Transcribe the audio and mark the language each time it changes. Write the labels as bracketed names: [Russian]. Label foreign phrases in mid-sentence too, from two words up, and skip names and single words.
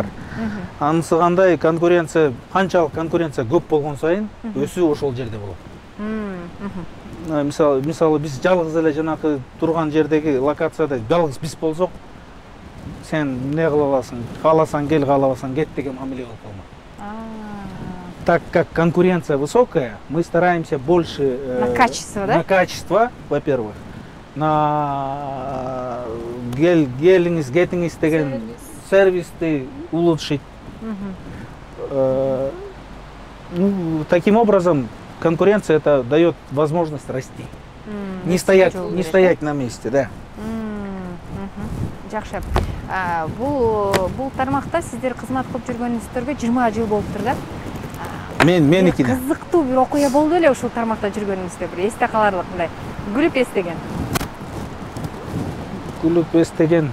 [Kyrgyz] Анысы кандай канчалык конкуренция көп болгон сайын өсүү ошол жерде болот. Мисалы биз жалгыз эле жанакы турган жердеги локацияда жалгыз биз болсок, сен не кыла аласың, кааласаң кел, каалабасаң кет деген мамиле болуп калмак. [Russian] Так как конкуренция высокая, мы стараемся больше на качество, да? На качество, во-первых, на [Kyrgyz] гелиңиз, кетиңиз деген [Russian] сервисти улучшить. Таким образом, конкуренция это дает возможность расти. Не стоять на месте, да. [Kyrgyz] Жакшы. Бул тармакта сиздер кызмат кылып жүргөнүңүздөргө 20 жыл болуптур да? Меники да. Кызыктуу бир окуя болду эле ушул тармакта жүргөнүңүздө, бир эсте каларлык мындай. Күлүп эстеген. Күлүп эстеген.